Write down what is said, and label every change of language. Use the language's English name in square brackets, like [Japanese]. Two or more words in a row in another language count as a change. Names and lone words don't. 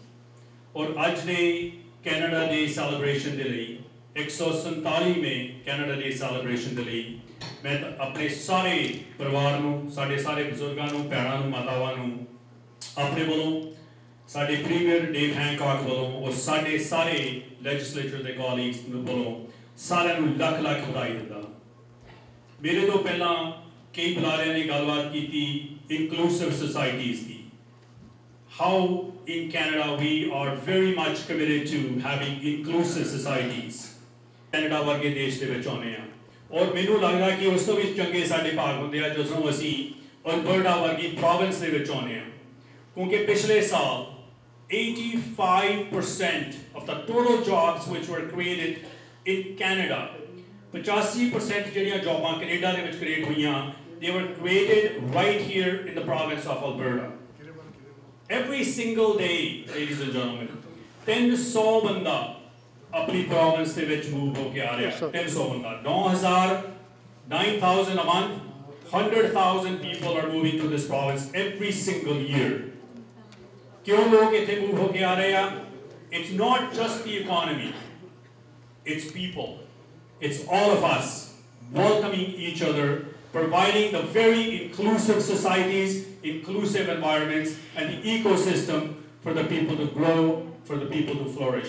[Punjabi] ਔਰ ਅੱਜ ਦੇ ਕੈਨੇਡਾ ਡੇ ਸੈਲੀਬ੍ਰੇਸ਼ਨ ਦੇ ਲਈ 147ਵੇਂ ਕੈਨੇਡਾ ਡੇ ਸੈਲੀਬ੍ਰੇਸ਼ਨ ਦੇ ਲਈ ਮੈਂ ਆਪਣੇ ਸਾਰੇ ਪਰਿਵਾਰ ਨੂੰ, ਸਾਡੇ ਸਾਰੇ ਬਜ਼ੁਰਗਾਂ ਨੂੰ, ਭੈਣਾਂ ਨੂੰ, ਮਾਤਾਵਾਂ ਨੂੰ ਆਪਣੇ ਵੱਲੋਂ, ਸਾਡੇ ਪ੍ਰੀਮੀਅਰ ਡੇਵ ਹੈਂਕੌਕ ਵੱਲੋਂ ਔਰ ਸਾਡੇ ਸਾਰੇ ਲੈਜਿਸਲੇਚਰ ਦੇ ਕਾਲੀਗਸ ਵੱਲੋਂ ਸਾਰਿਆਂ ਨੂੰ ਲੱਖ ਲੱਖ ਵਧਾਈ ਦਿੰਦਾ। ਮੇਰੇ ਤੋਂ ਪਹਿਲਾਂ ਕਈ ਬੁਲਾਰਿਆਂ ਨੇ ਗੱਲਬਾਤ ਕੀਤੀ [English] inclusive societies [Punjabi] ਦੀ। [English] How in Canada we are very much committed to having inclusive societies. [Punjabi] ਕੈਨੇਡਾ ਵਰਗੇ ਦੇਸ਼ ਦੇ ਵਿੱਚ ਆਉਂਦੇ ਆ ਔਰ ਮੈਨੂੰ ਲੱਗਦਾ ਕਿ ਉਸ ਤੋਂ ਵੀ ਚੰਗੇ ਸਾਡੇ ਭਾਗ ਹੁੰਦੇ ਆ ਜਦੋਂ ਅਸੀਂ ਅਲਬਰਟਾ ਵਰਗੀ ਪ੍ਰੋਵਿੰਸ ਦੇ ਵਿੱਚ ਆਉਂਦੇ ਆ, ਕਿਉਂਕਿ ਪਿਛਲੇ ਸਾਲ [English] 85% of the total jobs which were created in Canada [Punjabi] 85% ਜਿਹੜੀਆਂ ਜੌਬਾਂ ਕੈਨੇਡਾ ਦੇ ਵਿੱਚ ਕ੍ਰੀਏਟ ਹੋਈਆਂ, [English] they were created right here in the province of Alberta. Every single day, ladies and gentlemen, [Punjabi] 300 ਬੰਦਾ ਆਪਣੀ province ਦੇ ਵਿੱਚ move ਹੋ ਕੇ ਆ ਰਿਹਾ, 300 ਬੰਦਾ, [English] 9,000 a month, 100,000 people are moving to this province every single year. [Punjabi] ਕਿਉਂ ਲੋਕ ਇੱਥੇ move ਹੋ ਕੇ ਆ ਰਹੇ ਆ? [English] It's not just the economy, it's people. It's all of us welcoming each other, providing the very inclusive societies, inclusive environments, and the ecosystem for the people to grow, for the people to flourish.